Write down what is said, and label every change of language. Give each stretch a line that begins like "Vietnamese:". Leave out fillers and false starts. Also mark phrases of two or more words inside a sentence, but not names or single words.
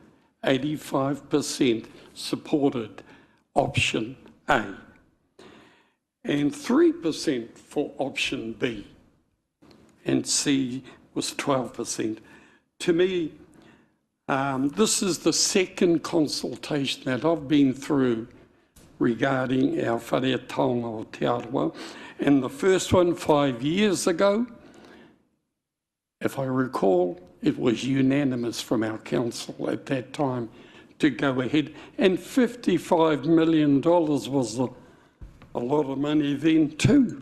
English: 85% supported option A, and 3% for option B, and C was 12%. To me, this is the second consultation that I've been through regarding our whare taonga o Te Arawa. And the first one 5 years ago, if I recall, it was unanimous from our council at that time to go ahead. And $55 million was a lot of money then too.